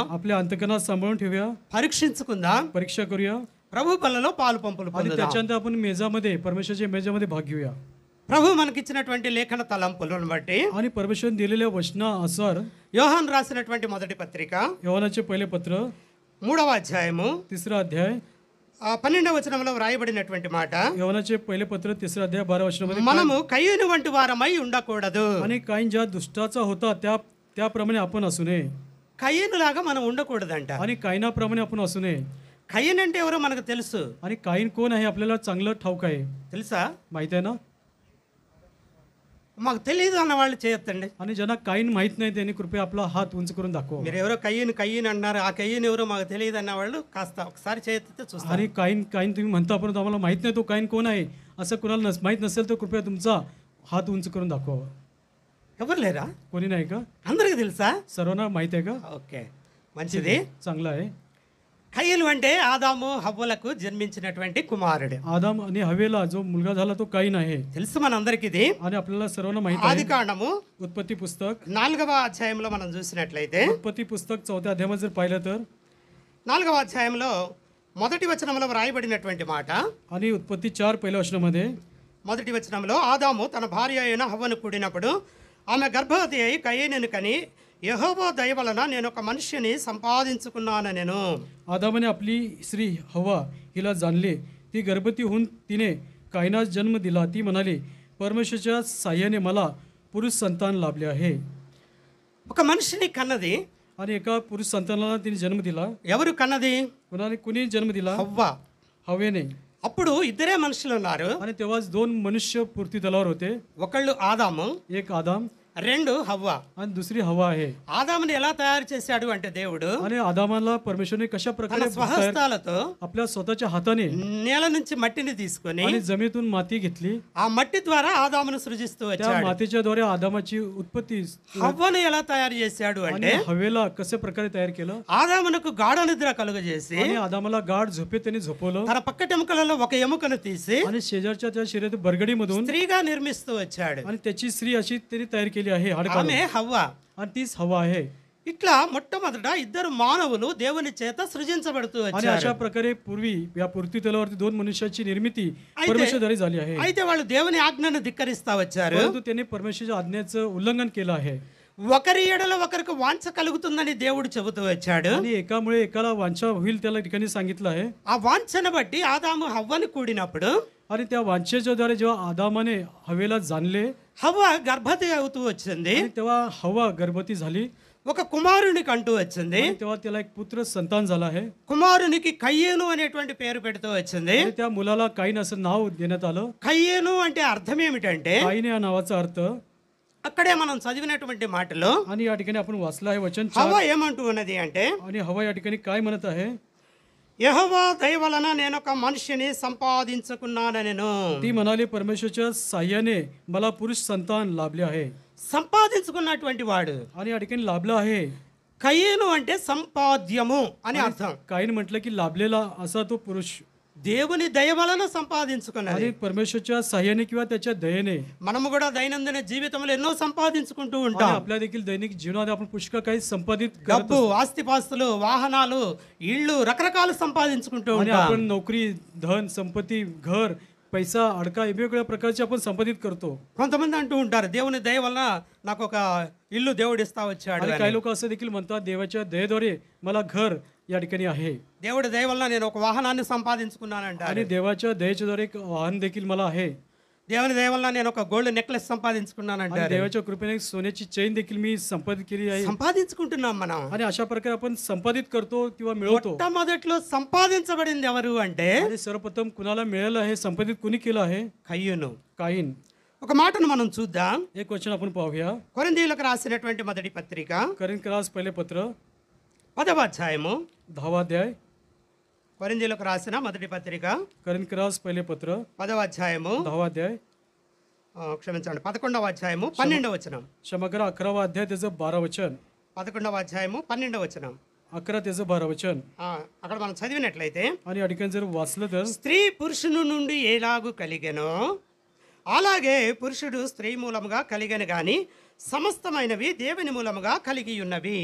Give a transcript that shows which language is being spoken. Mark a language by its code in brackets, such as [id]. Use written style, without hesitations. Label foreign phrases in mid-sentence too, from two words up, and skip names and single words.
[mr] आपल्या अंतकरणात सांभाळून ठेवूया, [te] పరీక్షించుకుందాం, [mr] परीक्षा करूया [te] ప్రభు బలలో పాలు పంపులు [mr] आणि [te] పొందుదాం. [mr] त्याच्यानंतर आपण मेजामध्ये परमेश्वराच्या मेजामध्ये भाग घेऊया. [te] ప్రభు మనకిచ్చినటువంటి లేఖన తలంపులను బట్టి [mr] आणि परमेश्वर दिलेल्या वचनानुसार [te] యోహాన్ రాసినటువంటి మొదటి పత్రిక [mr] योहानाचे पहिले पत्र [te] 3వ అధ్యాయము [mr] 3रा अध्याय [te] 12వ వచనంలో వ్రాయబడినటువంటి మాట, [mr] योहानाचे पहिले पत्र 3रा अध्याय 12 वचनामध्ये [te] మనము కయ్యూను వంటి వారమై ఉండకూడదు. [mr] आणि काईन ज्या दुष्टाचा होता त्याप्रमाणे आपण असू नये. [te] కయ్యూనులాగా మనం ఉండకూడదంట. [mr] आणि काईनाप्रमाणे आपण असू नये. [te] కయ్యూను అంటే ఎవరో మనకు తెలుసు. [mr] आणि काईन कोण आहे आपल्याला चांगलं ठाऊक आहे, [te] తెలుసా? [mr] माहित आहे ना. [te] మాకు తెలియదు అన్న వాళ్ళు చేయొద్దండి. [mr] आणि ज्यांना काईन माहित नाही त्यांनी कृपया आपला हात उंच करून दाखवा. [te] మీరు ఎవరో కయ్యూను అన్నారు, ఆ కయ్యూను ఎవరో మాకు తెలియదు అన్న వాళ్ళు కాస్త ఒకసారి చేయొద్దు చూస్తారు. [mr] आणि काईन तुम्ही म्हणता परंतु आम्हाला माहित नाही तो काईन कोण आहे असं कोणाला माहित नसेल तर कृपया तुमचा हात उंच करून दाखवा. [te] ఎవరు లేరా? [mr] कोणी नाही का? [te] అందరికి తెలుసా? [mr] सर्वांना माहित आहे का? [te] ఓకే, మంచిది. [mr] चांगलं आहे. [te] కయ్యూను అంటే ఆదాము హవ్వలకు జన్మించినటువంటి కుమారుడు. [mr] आदाम आणि हवेला जो मुलगा झाला तो काईन आहे [te] తెలుసు మనందరికి ఇది. [mr] आणि आपल्याला सर्वांना माहित [te] ఆది [mr] आहे. [te] కాండము [mr] उत्पत्ती पुस्तक [te] 4వ అధ్యాయంలో మనం చూసినట్లయితే, [mr] उत्पत्ती पुस्तक 4थ्या अध्यायामध्ये जर पाहिलं तर [te] 4వ అధ్యాయంలో మొదటి వచనంలో వ్రాయబడినటువంటి మాట, [mr] आणि उत्पत्ती 4 पहिल्या वचनामध्ये [te] మొదటి వచనంలో ఆదాము తన భార్య అయిన హవ్వను కూడినప్పుడు ఆమె గర్భవతి అయి కయ్యూనును కని, యెహోవా దయ వలన నేను ఒక మనిషిని సంపాదించుకున్నాను. నేను [mr] आदामाने आपली स्त्री हवा हिला जाणले, ती गर्भवती होऊन तिने कायनास जन्म दिला. ती म्हणाली, परमेश्वराच्या साह्याने मला पुरुष संतान लाभले आहे. [te] ఒక మనిషిని కన్నది. [mr] आणि एका पुरुष संतानाला तिने जन्म दिला. [te] ఎవరు కన్నది? [mr] कुणी जन्म दिला? [te] హవ్వ. [mr] हवेने. [te] అప్పుడు ఇద్దరే మనుషులు ఉన్నారు. [mr] आणि तेव्हाच 2 मनुष्य पृथ्वी तलावर होते. [te] ఒకళ్ళు ఆదాము, [mr] एक आदाम [te] రెండు హవ్వ. [mr] आणि दुसरी हवा आहे. [te] ఆదాముని ఎలా తయారు చేశాడు అంటే దేవుడు [mr] आणि आदामाला परमेश्वरने कशा [te] తన [mr] प्रकारे [te] స్వహస్తాలతో [mr] आपल्या स्वतःच्या हाताने [te] నేల నుంచి మట్టిని తీసుకొని [mr] आणि जमिनीतून माती घेतली. [te] ఆ మట్టి ద్వారా ఆదామును సృజిస్తూ [mr] त्या [te] వచ్చాడు. [mr] मातीच्या द्वारे आदामाची उत्पत्ती. [te] హవ్వను ఎలా తయారు చేశాడు అంటే, [mr] आणि हवेला कशा प्रकारे तयार केलं. [te] ఆదామునకు గాఢ నిద్ర కలుగజేసి [mr] आणि आदामाला गाढ झोपेत त्यांनी झोपवलं. [te] తన పక్కటెముకలలో ఒక ఎముకను తీసి [mr] आणि शेजारच्या त्या शरीरात बरगडीमधून [te] స్త్రీగా నిర్మిస్తూ వచ్చాడు. [mr] आणि त्याची स्त्री अशी त्यांनी तयार केली आहे हाडकाला. [te] ఆమె హవ్వ. [mr] आणि तीच हवा आहे. [te] ఇట్లా మొట్టమొదట ఇద్దరు మానవులు దేవుని చేత సృజించబడుతూ [mr] आणि [te] వచ్చారు. [mr] अशा प्रकारे पूर्वी या पृथ्वी तलावरती 2 मनुष्याची निर्मिती परमेश्वराद्वारे झाली आहे. [te] అయితే వాళ్ళు దేవుని ఆజ్ఞను ధిక్కరిస్తా వచ్చారు. [mr] परंतु त्यांनी परमेश्वराच्या आज्ञेचं उल्लंघन केलं आहे. [te] ఒకరి ఎడల ఒకరికి వాంఛ కలుగుతుందని దేవుడు చెబుతూ వచ్చాడు. [mr] आणि एकामुळे एकाला वांछा होईल त्याला ठिकाणी सांगितलं आहे. [te] ఆ వాంఛను బట్టి ఆదాము హవ్వని కూడినప్పుడు [mr] आणि त्या वांछेच्या द्वारे जेव्हा आदामाने हवेला जाणले [te] హవ్వ గర్భవతి అవుతూ వచ్చింది. [mr] आणि तेव्हा हवा गर्भवती झाली. [te] ఒక కుమారునికి అంటూ వచ్చింది. [mr] आणि तेव्हा त्याला एक पुत्र संतान झाला आहे. [te] కుమారునికి కయ్యేను అనేటువంటి పేరు పెడుతూ వచ్చింది. [mr] आणि त्या मुलाला काईन असं नाव देण्यात आलं. [te] కయ్యేను అంటే అర్థం ఏమిటంటే, [mr] काईन या नावाचा अर्थ, [te] అక్కడే మనం చదివినటువంటి మాటలో [mr] आणि या ठिकाणी आपण वाचलं आहे वचन 4. [te] హవ్వ ఏమంటూ ఉన్నది అంటే, [mr] आणि हवा या ठिकाणी काय म्हणत आहे, [te] యెహోవా దయ వలన నేను ఒక మనిషిని సంపాదించుకున్నానెను. [mr] ती म्हणाली परमेश्वरच्या साह्याने मला पुरुष संतान लाभले आहे. [te] సంపాదించుకున్నటువంటి వాడు. [mr] आणि या ठिकाणी लाभलं आहे. [te] కయ్యేను అంటే సంపాద్యము అని అర్థం. [mr] काईन म्हटलं की लाभलेला असा तो पुरुष, [te] దేవుని దయ వలన సంపాదించుకున్నది. [mr] आणि परमेश्वरच्या साह्याने किंवा त्याच्या दयेने. [te] మనము కూడా దైనందిన జీవితంలో ఎన్నో సంపాదించుకుంటూ [mr] आणि [te] ఉంటాం. [mr] आपल्या देखील दैनिक जीवनात आपण पुष्कळ काही संपादित करत [te] డబ్బు, ఆస్తిపాస్తులు, వాహనాలు, ఇళ్ళు రకరకాలు సంపాదించుకుంటూ [mr] आणि [te] ఉంటాం. [mr] आपण नोकरी, धन, संपत्ती, घर, पैसा, अडका वेगवेगळ्या प्रकारचे आपण संपादित करतो. [te] కొంతమంది అంటూ ఉంటారు, దేవుని దయ వలన నాకు ఒక ఇల్లు దేవుడు ఇస్తా వచ్చాడు [mr] आणि [te] అని. [mr] काही लोक असं देखील म्हणतात, देवाच्या दयेद्वारे मला घर या ठिकाणी आहे. [te] దేవుడి దయ వలన నేను ఒక వాహనాన్ని సంపాదించుకున్నానంటారు. [mr] आणि देवाच्या दयेच्याद्वारे एक वाहन देखील मला आहे. [te] దేవుని దయ వలన నేను ఒక [en] gold necklace [mr] आणि [te] సంపాదించుకున్నానంటారు. [mr] देवाच्या कृपेने एक सोन्याची चैन देखील मी संपादित केली आहे. [te] సంపాదించుకుంటున్నాం మనం. [mr] आणि अशा प्रकारे आपण संपादित करतो किंवा मिळवतो. [te] మొట్టమొదట్లో సంపాదించబడింది ఎవరు అంటే [mr] आणि सर्वप्रथम कुणाला मिळालं आहे, संपादित कुणी केलं आहे? [te] కయ్యూను. [mr] काईन. [te] ఒక మాటను మనం చూద్దాం. [mr] एक वचन आपण पाहूया. [te] కొరింథీయులకు రాసినటువంటి మొదటి పత్రిక [mr] करिन्थीయులకు पहिले पत्र [te] 10వ అధ్యాయము. [mr] 10वा अध्याय. [te] కొరింథీయులకు రాసిన మొదటి పత్రిక [mr] करिन्थीयुలకు पहिले पत्र [te] 10వ అధ్యాయము, [mr] 10वा अध्याय. [te] క్షమించండి, 11వ అధ్యాయము 12వ వచనం. [mr] क्षमा करा, 11वा अध्याय त्याचं 12 वचन. [te] 11వ అధ్యాయము 12వ వచనం. [mr] 11 त्याचं 12 वचन. [te] అక్కడ మనం చదివినట్లయితే, [mr] आणि या ठिकाणी जर वाचलं तर, [te] స్త్రీ పురుషుని నుండి ఎలాగూ కలిగెనో అలాగే పురుషుడు స్త్రీ మూలముగా కలిగెను గాని సమస్తమైనవి దేవుని మూలముగా కలిగి ఉన్నవి.